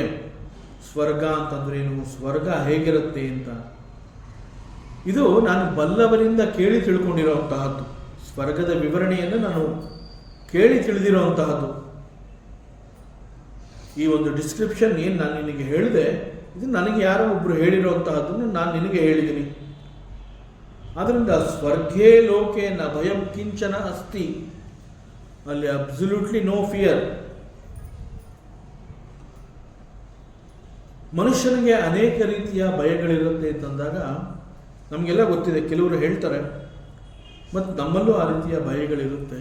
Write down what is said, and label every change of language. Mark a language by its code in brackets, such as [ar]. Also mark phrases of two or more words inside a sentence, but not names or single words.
[kn] ಸ್ವರ್ಗ ಅಂತಂದ್ರೇನು, ಸ್ವರ್ಗ ಹೇಗಿರುತ್ತೆ ಅಂತ ಇದು ನಾನು ಬಲ್ಲವರಿಂದ ಕೇಳಿ ತಿಳ್ಕೊಂಡಿರೋಂತಹದ್ದು. ಸ್ವರ್ಗದ ವಿವರಣೆಯನ್ನು ನಾನು ಕೇಳಿ ತಿಳಿದಿರೋಂತಹದ್ದು. ಈ ಒಂದು ಡಿಸ್ಕ್ರಿಪ್ಷನ್ ಏನು ನಾನು ನಿನಗೆ ಹೇಳಿದೆ, ಇದು ನನಗೆ ಯಾರೋ ಒಬ್ಬರು ಹೇಳಿರೋಂತಹದ್ದನ್ನು ನಾನು ನಿನಗೆ ಹೇಳಿದ್ದೀನಿ. [sa] ಆದ್ದರಿಂದ ಸ್ವರ್ಗೇ ಲೋಕೆ ನ ಭಯಂ ಕಿಂಚನ ಅಸ್ತಿ, [en] ಅಲ್ಲಿ absolutely no fear. [kn] ಮನುಷ್ಯನಿಗೆ ಅನೇಕ ರೀತಿಯ ಭಯಗಳಿರುತ್ತೆ ಅಂತಂದಾಗ ನಮಗೆಲ್ಲ ಗೊತ್ತಿದೆ. ಕೆಲವರು ಹೇಳ್ತಾರೆ, ಮತ್ತು ನಮ್ಮಲ್ಲೂ ಆ ರೀತಿಯ ಭಯಗಳಿರುತ್ತೆ.